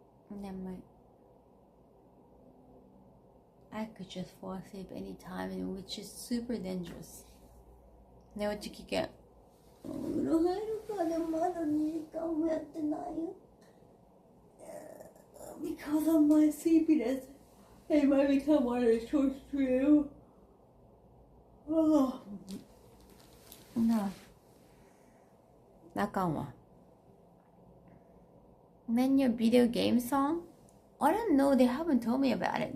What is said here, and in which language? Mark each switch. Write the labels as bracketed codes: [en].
[ja] 眠い. [en] I could just fall asleep anytime, which is super dangerous. [ja] 寝落ち危険。お風呂入るかでもまだ2時間もやってないよ。 [en] Because of my sleepiness, it might become one of the short stream. Oh. No. [ja] あかんわ。 [en] Then your video game song? I don't know, they haven't told me about it.